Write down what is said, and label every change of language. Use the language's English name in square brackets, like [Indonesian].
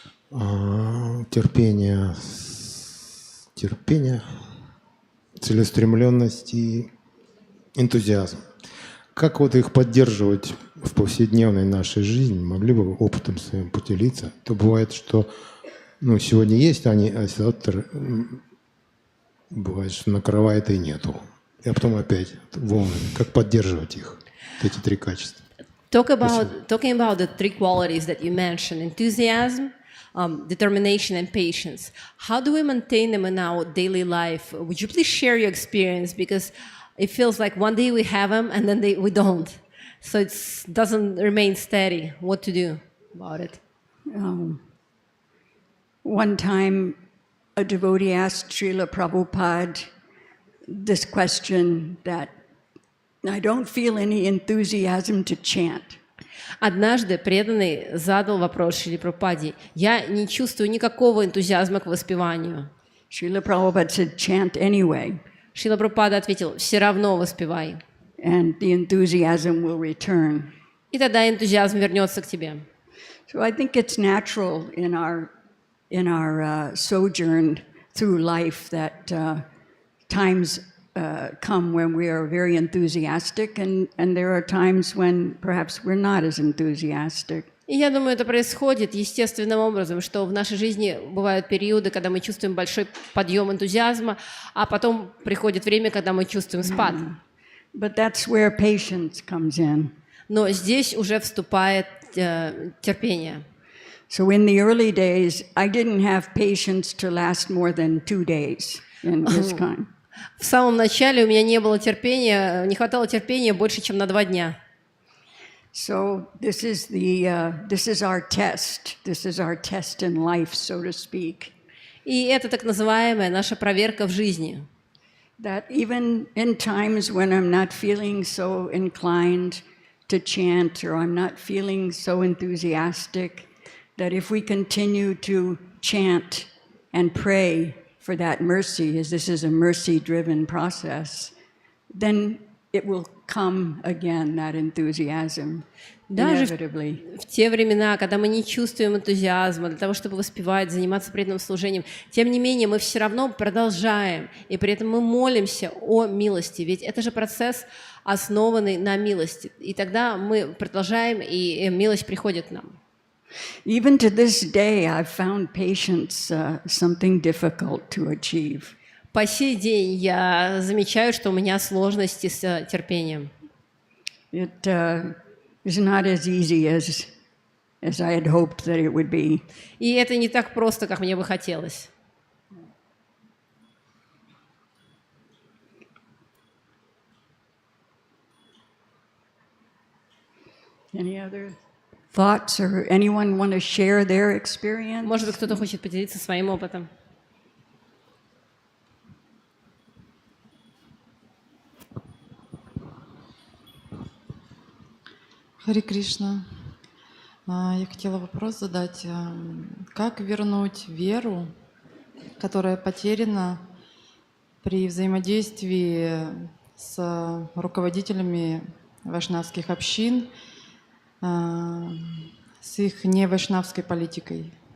[Russian] Терпение, целеустремленность и энтузиазм. Как вот их поддерживать в повседневной нашей жизни? Могли бы вы опытом своим поделиться? То бывает, что сегодня есть они, а завтра бывает, что накрывает и нету. И потом опять волны. Как поддерживать их? Эти три качества. [English] Talking about the three qualities that you mentioned, enthusiasm, determination, and patience. How do we maintain them in our daily life? Would you please share your experience? Because it feels like one day we have them and then we don't. So it doesn't remain steady. What to do about it? One time a devotee asked Srila Prabhupada this question that I don't feel any enthusiasm to chant. [Russian] Однажды преданный задал вопрос Шриле Прабхупаде. Я не чувствую никакого энтузиазма к воспеванию. [English] Srila Prabhupada said, chant anyway. [Russian] Шрила Прабхупада ответил, все равно воспевай. [English] And the enthusiasm will return. [Russian] И тогда энтузиазм вернется к тебе. [English] So I think it's natural in our sojourn through life that times come when we are very enthusiastic, and there are times when perhaps we're not as enthusiastic. [Russian] И я думаю, это происходит естественным образом, что в нашей жизни бывают периоды, когда мы чувствуем большой подъем энтузиазма, а потом приходит время, когда мы чувствуем спад. [English] But that's where patience comes in. [Russian] Но здесь уже вступает терпение. [English] So in the early days, I didn't have patience to last more than 2 days in this kind. [Russian] В самом начале у меня не было терпения, не хватало терпения больше, чем на 2 дня. [English] So this is our test. This is our test in life, so to speak. [Russian] И это так называемая наша проверка в жизни. [English] That even in times when I'm not feeling so inclined to chant, or I'm not feeling so enthusiastic, that if we continue to chant and pray for that mercy, as this is a mercy-driven process, then it will come again, that enthusiasm, inevitably. [Russian] Даже в те времена, когда мы не чувствуем энтузиазма для того, чтобы воспевать, заниматься преданным служением, тем не менее мы все равно продолжаем, и при этом мы молимся о милости, ведь это же процесс, основанный на милости. И тогда мы продолжаем, и милость приходит к нам. [English] Even to this day, I've found patience something difficult to achieve. [Russian] По сей день я замечаю, что у меня сложности с терпением. [English] It is not as easy as I had hoped that it would be. [Russian] И это не так просто, как мне бы хотелось. [English] Any other thoughts, or anyone want to share their experience? [Russian] Может быть, кто-то хочет поделиться своим опытом. Хари Кришна. Я хотела вопрос задать. Как вернуть веру, которая потеряна при взаимодействии с руководителями вайшнавских общин, с их невайшнавской политикой?